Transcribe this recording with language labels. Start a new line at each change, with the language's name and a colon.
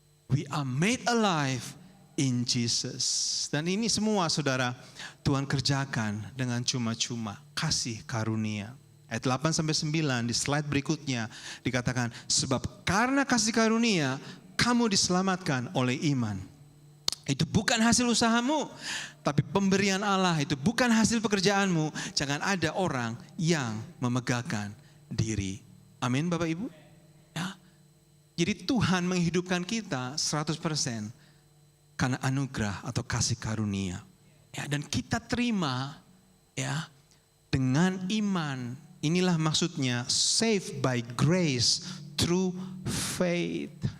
English: We are made alive in Jesus.
Indonesian: Dan ini semua saudara, Tuhan kerjakan dengan cuma-cuma, kasih karunia. Ayat 8-9 di slide berikutnya dikatakan, sebab karena kasih karunia kamu diselamatkan oleh iman. Itu bukan hasil usahamu, tapi pemberian Allah. Itu bukan hasil pekerjaanmu. Jangan ada orang yang memegahkan diri. Amin Bapak Ibu. Ya. Jadi Tuhan menghidupkan kita 100% karena anugerah atau kasih karunia. Ya, dan kita terima ya dengan iman. Inilah maksudnya
English: saved by grace through faith.